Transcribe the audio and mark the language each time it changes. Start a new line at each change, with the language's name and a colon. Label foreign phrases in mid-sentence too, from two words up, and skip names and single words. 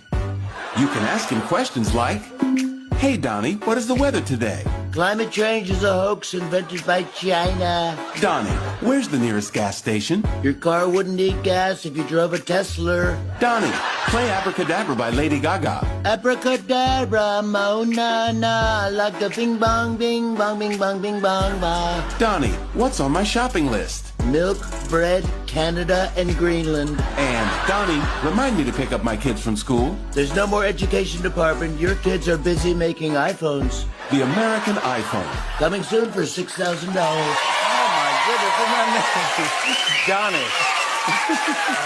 English: You can ask him questions like, "Hey Donnie, what is the weather today?" Climate change is a hoax invented by China. "Donnie, where's the nearest gas station?" Your car wouldn't need gas if you drove a Tesla. "Donnie, play Abracadabra by Lady Gaga." Abracadabra, mo na na, like a bing bong, bing bong, bing bong, bing bong, bong. "Donnie, what's on my shopping list?" Milk, bread, Canada, and Greenland. And Donnie, remind me to pick up my kids from school. There's no more education department. Your kids are busy making iPhones. The American iPhone. Coming soon for $6,000. Oh, my goodness.